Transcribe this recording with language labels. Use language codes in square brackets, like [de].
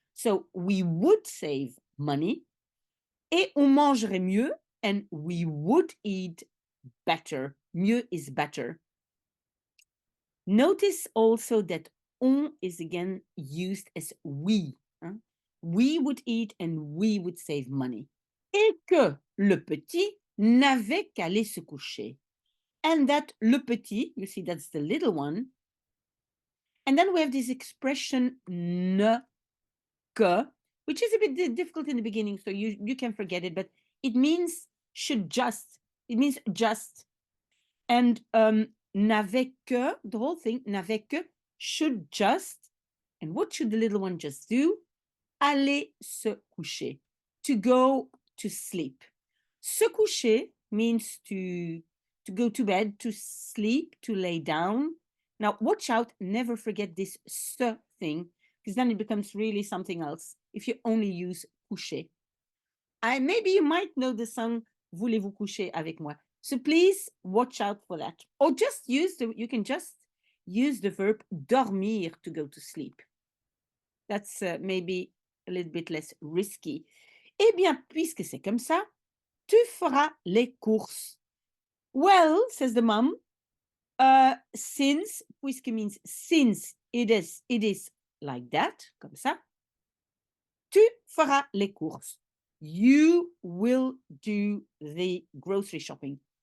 [en] So we would save money [fr] et on mangerait mieux [en] and we would eat better. Mieux is better. Notice also that on is again used as we. We would eat and we would save money. [fr] Et que le petit n'avait qu'aller se coucher. [en] And that [fr] le petit, [en] you see that's the little one. And then we have this expression ne que, which is a bit difficult in the beginning, so you can forget it, but it means should just. It means just. And [fr] n'avait que, [en] the whole thing, n'avait que, should just. And what should the little one just do? [fr] Aller se coucher, [en] to go to sleep. Se coucher means to go to bed, to sleep, to lay down. Now, watch out, never forget this se thing, because then it becomes really something else if you only use coucher. Maybe you might know the song [fr] Voulez-vous coucher avec moi? [en] So please watch out for that. Or just use you can just use the verb dormir to go to sleep. That's maybe a little bit less risky. [fr] Eh bien, puisque c'est comme ça, tu feras les courses. [en] Well, says the mom, since, puisque means since it is like that, comme ça, [fr] tu feras les courses. [en] You will do the grocery shopping.